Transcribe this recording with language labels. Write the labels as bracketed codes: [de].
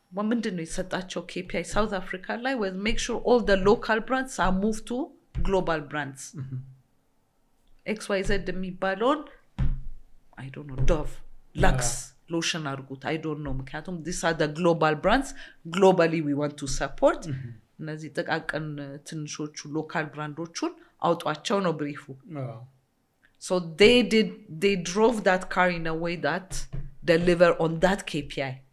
[am] ምንድን ነው የሰጣቸው [en] KPI South Africa ላይ was make sure all the local brands are moved to global brands. XYZ የሚባለውን I don't know, Dove, Lux, lotion አርጉት, I don't know, ምክንያቱም these are the global brands, globally we want to support. [am] እነዚህ ጥቃቅን ትንሾቹ ሎካል ብራንዶቹን አውጧቸው ነው ብሪፉ. [en] So they drove that car in a way that deliver on that KPI.